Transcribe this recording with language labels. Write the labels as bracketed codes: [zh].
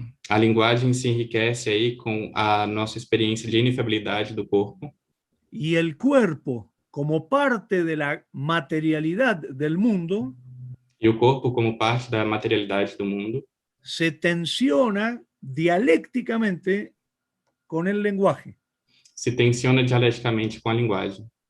[pt] A linguagem se enriquece aí com a nossa experiência de inefabilidade do corpo. [es] y el cuerpo como parte de la materialidad del mundo [pt] e o corpo como parte da materialidade do mundo [es] se tensiona dialécticamente con el lenguaje. [pt] se tensiona dialeticamente com a linguagem.